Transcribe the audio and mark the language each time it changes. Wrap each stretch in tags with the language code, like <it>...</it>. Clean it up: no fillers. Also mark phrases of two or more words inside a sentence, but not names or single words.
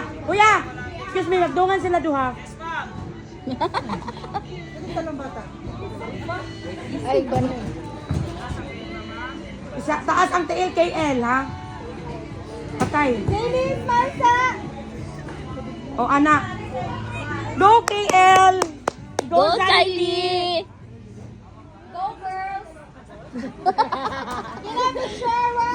<ceb>Kuya,</ceb> <en>excuse me,</en> <ceb>magdungan sila duha.</ceb> <tl>Ay, ganun.</tl> <ceb>Taas ang tiil KL ha. Patay. Dennis, Marsa! O anak.</ceb> <en>Go KL! Go, Kylie! Go, girls! Get up the shower!</en>